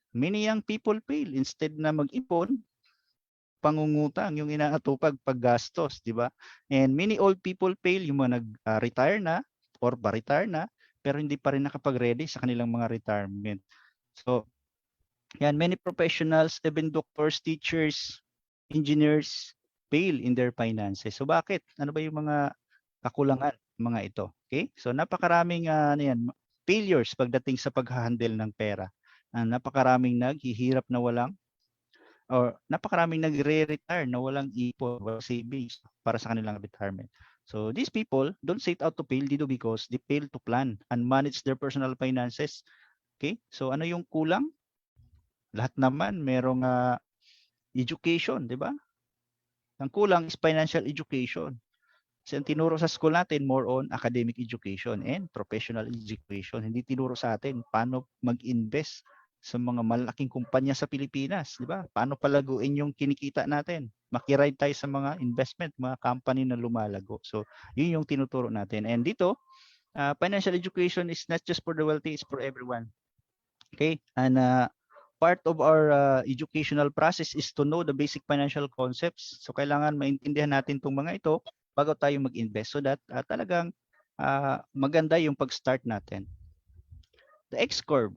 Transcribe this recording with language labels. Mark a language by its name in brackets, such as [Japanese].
[English] Many young people fail. [Filipino] Instead na mag-ipon, pangungutang yung inaatupag paggastos, di ba? [English] And many old people fail, [Filipino] yung mga nag-retire na or pa-retire na, pero hindi pa rin nakapag-ready sa kanilang mga retirement. [English] So, yan, many professionals, even doctors, teachers, engineers, fail in their finances. [Filipino] So bakit? Ano ba yung mga kakulangan mga ito? Okay? So napakaraming failures pagdating sa pag-handle ng pera. Napakaraming naghihirap na napakaraming nagre-retire na walang ipon, walang savings para sa kanilang retirement. [English] So these people don't set out to fail dito because they fail to plan and manage their personal finances. Okay? [Filipino] So ano yung kulang? Lahat naman merong education, di ba? [English] Ang kulang is financial education. Kasi ang tinuro sa school natin more on academic education and professional education. [Filipino] Hindi tinuro sa atin paano mag-invest sa mga malaking kumpanya sa Pilipinas, di ba? Paano palaguin yung kinikita natin? Makiride tayo sa mga investment, mga company na lumalago. So, yun yung tinuturo natin. [English] And dito, financial education is not just for the wealthy, it's for everyone. Okay? And part of our educational process is to know the basic financial concepts. [Filipino] So kailangan maintindihan natin itong mga ito bago tayo mag-invest so that talagang maganda yung pag-start natin. [English] The X-curve.